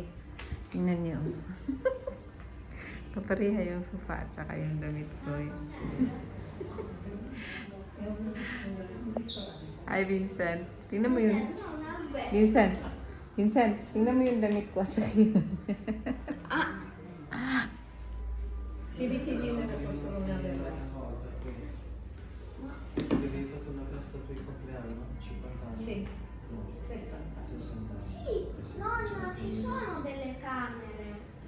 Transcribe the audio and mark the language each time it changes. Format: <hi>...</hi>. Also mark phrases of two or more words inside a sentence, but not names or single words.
<tl>Tingnan nyo. Kapareha yung sofa at saka yung damit ko. Hi, Vincent. Tingnan mo yun. Vincent, tingnan mo yung damit ko at saka yun.</tl> <it>Devi fatto una festa per il compleanno? 50 anni? Sì, 60. Sì, nonna, ci sono delle camere.</it>